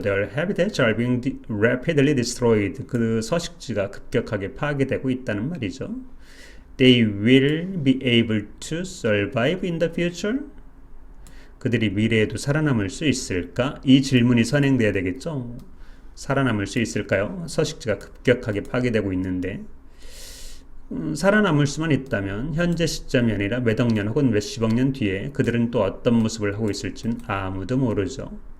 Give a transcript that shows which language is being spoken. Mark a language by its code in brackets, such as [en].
[en] Their habitats are being rapidly destroyed. [ko] 그 서식지가 급격하게 파괴되고 있다는 말이죠. [en] They will be able to survive in the future? [ko] 그들이 미래에도 살아남을 수 있을까? 이 질문이 선행돼야 되겠죠? 살아남을 수 있을까요? 서식지가 급격하게 파괴되고 있는데 살아남을 수만 있다면 현재 시점이 아니라 몇 억 년 혹은 몇십억 년 뒤에 그들은 또 어떤 모습을 하고 있을지는 아무도 모르죠.